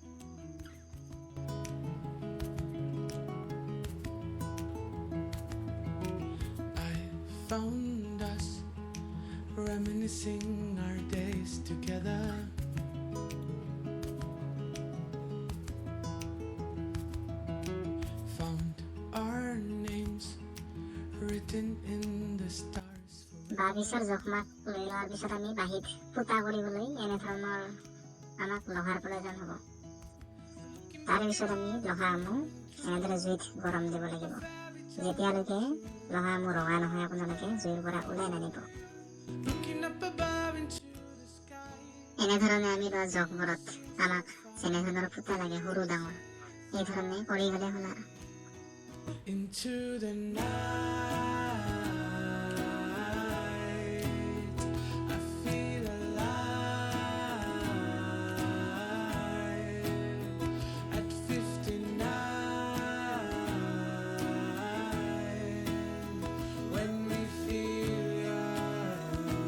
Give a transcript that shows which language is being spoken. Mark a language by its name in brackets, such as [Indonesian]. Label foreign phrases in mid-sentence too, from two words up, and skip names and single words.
[English] I found us reminiscing our days together. Found our names written in the stars. [Assamese] বাঁহ পিছৰ জোখমাখ লৈ লোৱাৰ পিছত আমি বাঁহীত ফুটা কৰিবলৈ এনেধৰণৰ আমাক লোহাৰ প্ৰয়োজন হ'ব। তাৰে পিছত আমি লোহাসমূহ এনেদৰে জুইত গৰম দিব লাগিব। যেতিয়ালৈকে লোহাসমূহ ৰঙা নহয় আপোনালোকে জুইৰ পৰা ওলাই নানিব। [English] Looking up above into the sky. [Assamese] এনেধৰণে আমি লোৱা জগবোৰত আমাক যেনেধৰণৰ ফুটা লাগে সৰু ডাঙৰ এই ধৰণে কৰি গ'লে হ'ল আৰু। [English] Into the night, I feel alive. At 59, when we feel young.